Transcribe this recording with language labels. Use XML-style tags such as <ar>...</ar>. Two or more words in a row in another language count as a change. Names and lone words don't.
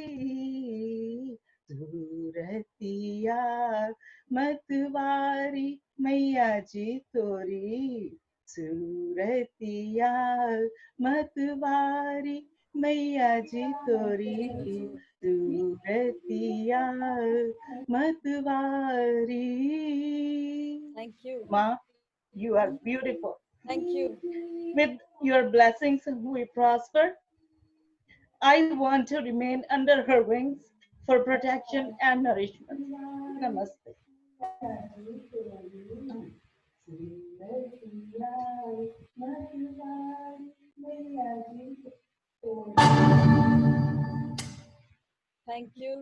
<hi>सूरतिया मतवारी मैया जी तोरी सूरतिया मतवारी मैया जी तोरी सूरतिया मतवारी.</hi> <en>Thank you. Ma, you are beautiful. Thank you. With your blessings we prosper. I want to remain under her wings for protection and nourishment. Namaste. Thank you.</en>